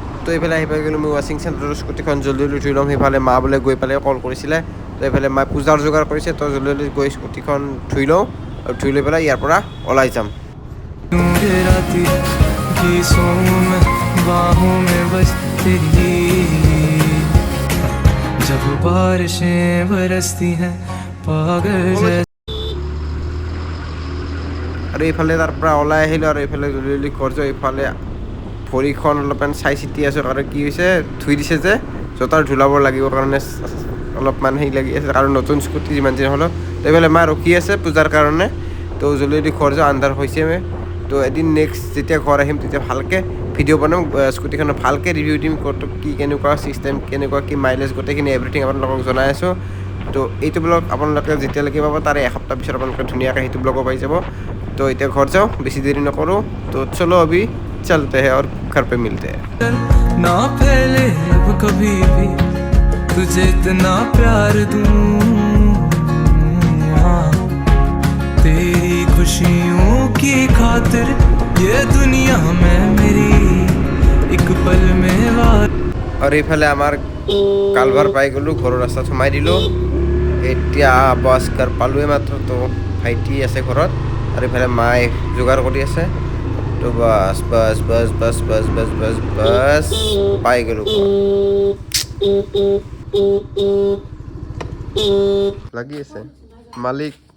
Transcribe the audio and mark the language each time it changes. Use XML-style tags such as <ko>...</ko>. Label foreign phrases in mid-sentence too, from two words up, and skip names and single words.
<as>এইফালে আহি পাই গ'লোঁ মই ৱাশ্বিং চেণ্টাৰৰ স্কুটিখন জল্দি জল্দি ধুই ল'ম। সেইফালে মা বোলে গৈ পেলাই কল কৰিছিলে। তো এইফালে মায়ে পূজাৰ যোগাৰ কৰিছে, তো জল্দি জল্দি গৈ স্কুটিখন ধুই লওঁ আৰু ধুই লৈ পেলাই ইয়াৰ পৰা ওলাই যাম।</as> <hi>गिराती गीसों में बाहों में बस तेरी जब बारिशें बरसती हैं पागल जैसे</hi> <as>আৰু এইফালে তাৰ পৰা ওলাই আহিলোঁ আৰু এইফালে জল্দি জল্দি ঘৰ যাওঁ। এইফালে ভৰিখন অলপমান চাই চিতি আছোঁ, কাৰণ কি হৈছে ধুই দিছে যে জোতাৰ ধুলাব লাগিব কাৰণে অলপমান হেৰি লাগি আছে, কাৰণ নতুন স্কুটি যিমান যি হ'লেও। তো এইফালে মা ৰখি আছে পূজাৰ কাৰণে। তো জল্দি জল্দি ঘৰ যাওঁ, আন্ধাৰ হৈছে। তো এদিন নেক্সট যেতিয়া ঘৰ আহিম তেতিয়া ভালকৈ ভিডিঅ' বনাম, স্কুটিখনৰ ভালকৈ ৰিভিউ দিম, ক'ত কি কেনেকুৱা ছিষ্টেম, কেনেকুৱা কি মাইলেজ, গোটেইখিনি এভৰিথিং আপোনালোকক জনাই আছোঁ। তো এইটো ব্লগ আপোনালোকে যেতিয়ালৈকে পাব তাৰে এসপ্তাহ পিছত আপোনালোকে ধুনীয়াকৈ সেইটো ব্লগো পাই যাব।</as> <hi>तो इतना घर जाओ, बेसी देरी न करो। तो चलो अभी चलते हैं और घर पे मिलते हैं। ना फैले अब कभी भी तुझे इतना प्यार दूं, हाँ, तेरी खुशियों की खातिर ये दुनिया में मेरी एक पल में वार।</hi> <as>और এইফালে আমাৰ কালভাৰ পাই গ'লোঁ, ঘৰৰ ৰাস্তাত সোমাই দিলোঁ। এতিয়া বাছ কাৰ পালোৱে মাত্ৰ। তো ভাইটি আছে ঘৰত আৰু এইফালে মায়ে যোগাৰ কৰি আছে। তো বাছ বাছ বাছ বাছ বাছ বাছ বাছ বাছ পাই গ'লোঁ। লাগি আছে মালিক।</as>